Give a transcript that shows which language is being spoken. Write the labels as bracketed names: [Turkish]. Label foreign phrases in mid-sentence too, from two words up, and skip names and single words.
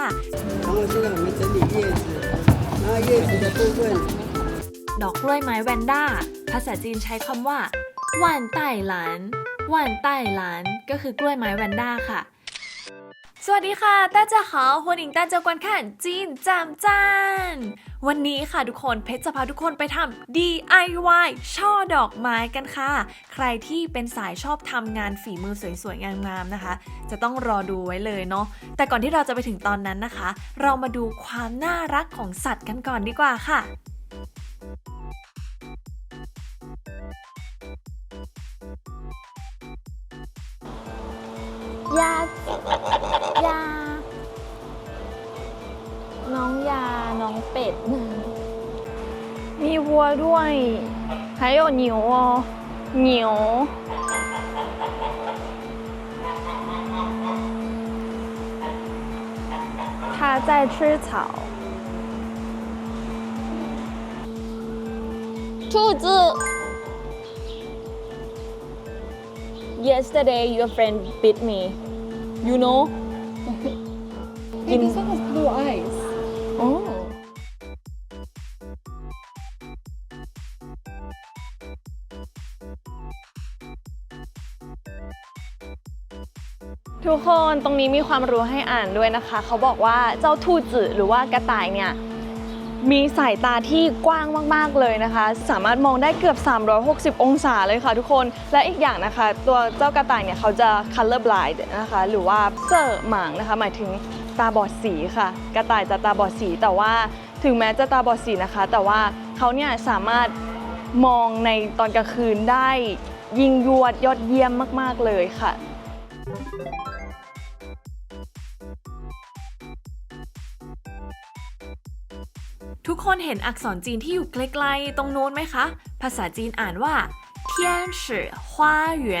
[Chinese] 然后现在我们整理叶子，然后叶子的部分， [Thai] ดอกกล้วยไม้แวนด้าภาษาจีนใช้คำว่าว่านใต้หลานว่านใต้หลานก็คือกล้วยไม้แวนด้าค่ะสวัสดี ค่ะ [Chinese] 大家好欢迎大家观看 [Thai] จีนจามจานวันนี้ค่ะทุกคนเพชรจะพาทุกคนไปทำ DIY ช่อดอกไม้กันค่ะใครที่เป็นสายชอบทำงานฝีมือสวยๆงามๆนะคะจะต้องรอดูไว้เลยเนาะแต่ก่อนที่เราจะไปถึงตอนนั้นนะคะ เรามาดูความน่ารักของสัตว์กันก่อนดีกว่าค่ะ ยาน้องยาน้องเป็ดมีวัวด้วย [Chinese] 还有牛哦牛它在吃草兔子 [English] Yesterday your friend bit me you know Hey, this one has blue eyes. [Thai] oh ทุกคนตรงนี้มีความรู้ให้อ่านด้วยนะคะเขาบอกว่าเจ้าทูจือหรือว่ากระต่ายเนี่ยมี สายตาที่กว้างมากๆเลยนะคะสามารถมองได้เกือบ360องศาเลยค่ะทุกคนและอีกอย่างนะคะตัวเจ้ากระต่ายเนี่ยเขาจะ [English] color blind [Thai] นะคะหรือว่าเซ่อหมางนะคะหมายถึงตาบอดสีค่ะกระต่ายจะตาบอดสีแต่ว่าถึงแม้จะตาบอดสีนะคะแต่ว่าเขาเนี่ยสามารถมองในตอนกลางคืนได้ยิ่งยวดยอดเยี่ยมมากๆเลยค่ะ ทุกคนเห็นอักษรจีนที่อยู่ไกลๆตรงโน้นไหมคะภาษาจีนอ่านว่าเทียนฉือฮวาเหวีย